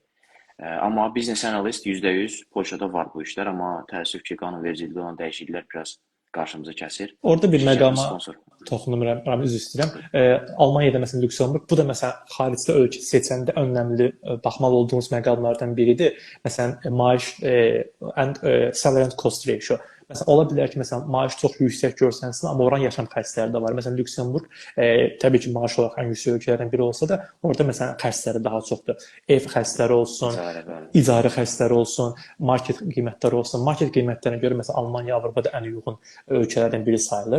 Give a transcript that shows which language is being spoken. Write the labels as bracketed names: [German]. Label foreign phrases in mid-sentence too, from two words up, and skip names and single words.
[Azerbaijani] Amma [English] business analyst [Azerbaijani] %100 Polşada var bu işlər, amma təəssüf ki, qanunvericilikdə olan dəyişikliklər biraz qarşımızı kəsir. Orada bir məqama toxunum, üzr istəyirəm. Almaniyada məsələn Lüksemburq, bu da məsələn xaricdə ölkə seçəndə önəmli baxmalı olduğumuz məqamlardan biridir. Məsələn, maaş [English] and salary and cost ratio. [Azerbaijani] Məsələn, ola bilər ki, məsələn, maaş çox yüksək görsənsin, amma oranın yaşam xərcləri də var. Məsələn, Lüksemburq təbii ki, maaş olaraq ən yüksək ölkələrdən biri olsa da, orada məsələn xərcləri daha çoxdur. Ev xərcləri olsun, İcarə, bəli. icarə xərcləri olsun, market qiymətləri olsun. Market qiymətlərinə görə məsələn Almaniya Avropada ən uyğun ölkələrdən biri sayılır.